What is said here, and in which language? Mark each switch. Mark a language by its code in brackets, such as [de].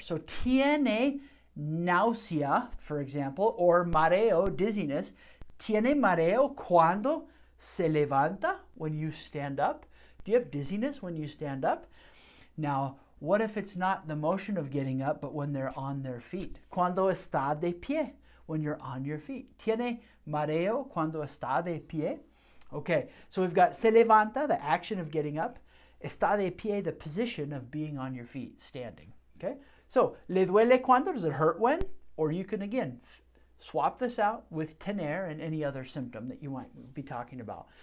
[en] So [es] tiene náusea, [en] for example, or mareo, dizziness. [es] Tiene mareo cuando se levanta, [en] when you stand up. Do you have dizziness when you stand up? Now, what if it's not the motion of getting up, but when they're on their feet? [es] Cuando está de pie, [en] when you're on your feet. [es] ¿Tiene mareo cuando está de pie? [en] Okay, so we've got [es] se levanta, [en] the action of getting up. [es] Está de pie, [en] the position of being on your feet, standing. Okay, so [es] le duele cuando, [en] does it hurt when? Or you can, again, swap this out with tener and any other symptom that you might be talking about.